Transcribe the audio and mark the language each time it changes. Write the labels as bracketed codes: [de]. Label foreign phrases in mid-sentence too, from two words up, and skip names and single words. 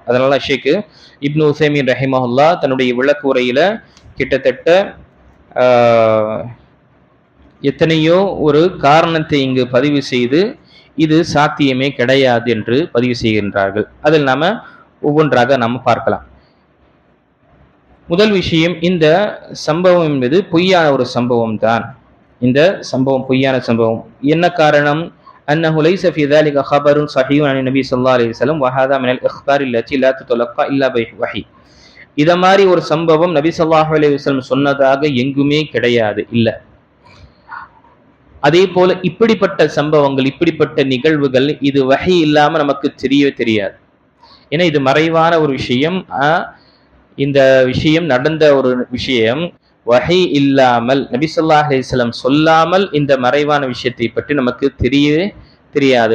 [ta] அதனால ஷேக் இப்னு உசைமீன் ரஹிமஹுல்லா தன்னுடைய விளக்கு உரையில கிட்டத்தட்ட எத்தனையோ ஒரு காரணத்தை இங்கு பதிவு செய்து இது சாத்தியமே கிடையாது என்று பதிவு செய்கின்றார்கள். அதில் நாம ஒவ்வொன்றாக நாம பார்க்கலாம். முதல் விஷயம், இந்த சம்பவம் என்பது பொய்யான ஒரு சம்பவம் தான். இந்த சம்பவம் பொய்யான சம்பவம். என்ன காரணம்? [ar] أنه ليس في ذلك خبر صحيح عن النبي صلى الله عليه وسلم وهذا من الاخبار التي لا تتلقى الا بوحي. [ta] இத மாதிரி ஒரு சம்பவம் நபி [ar] صلى الله عليه وسلم [ta] சொன்னதாக எங்குமே கிடையாது, இல்ல. அதே போல இப்படிப்பட்ட சம்பவங்கள், இப்படிப்பட்ட நிகழ்வுகள் இது வஹி இல்லாம நமக்கு தெரியவே தெரியாது. ஏன்னா இது மறைவான ஒரு விஷயம். இந்த விஷயம் நடந்த ஒரு விஷயம் வஹி இல்லாமல் நபி [ar] صلى الله عليه وسلم [ta] சொல்லாமல் இந்த மறைவான விஷயத்தை பற்றி நமக்கு தெரியவே தெரியாது.